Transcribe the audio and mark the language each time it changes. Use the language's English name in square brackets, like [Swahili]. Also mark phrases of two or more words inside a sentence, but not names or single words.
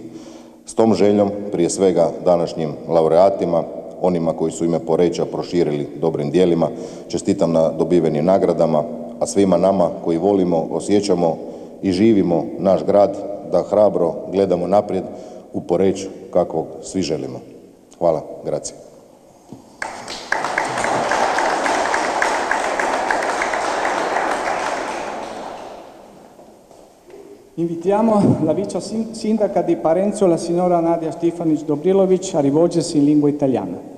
[Croatian] S tom željom, prije svega današnjim laureatima, onima koji su ime Poreča proširili dobrim djelima, čestitam na dobivenim nagradama, a svima nama koji volimo, osjećamo i živimo naš grad, da hrabro gledamo naprijed u Poreč kakvog svi želimo. Hvala, [Italian] grazie. Invitiamo la vice sindaca di Parenzo, la signora Nadia Stefanic Dobrilovic, a rivolgersi in lingua italiana.